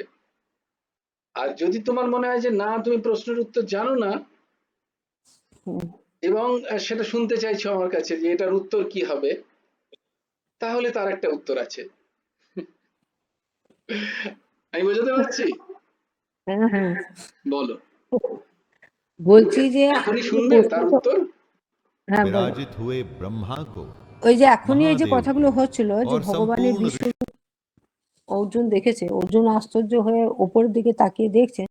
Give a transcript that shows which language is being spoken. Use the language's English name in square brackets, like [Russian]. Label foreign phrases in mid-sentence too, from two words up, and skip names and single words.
[Bangla] আর যদি তোমার মনে হয় যে না তুমি প্রশ্নের উত্তর জানো না এবং সেটা শুনতে চাইছো আমার কাছে যে এটার উত্তর কি হবে, তাহলে তার একটা উত্তর আছে। আমি বোঝাতে পারছি? হ্যাঁ হ্যাঁ, বলো, বলছি যে এখনই শুনবে তার উত্তর। হ্যাঁ বলো। [Hindi] विराजित हुए ब्रह्मा को [Bangla] ওই যে এখনই এই যে মহাদেব কথাগুলো হচ্ছিল যে [Hindi] और [Bangla] ভগবানের [Hindi] संपूर्ण [Bangla] বিশ্বরূপ অর্জুন দেখেছে, অর্জুন আশ্চর্য হয়ে ওপরের দিকে তাকিয়ে দেখছে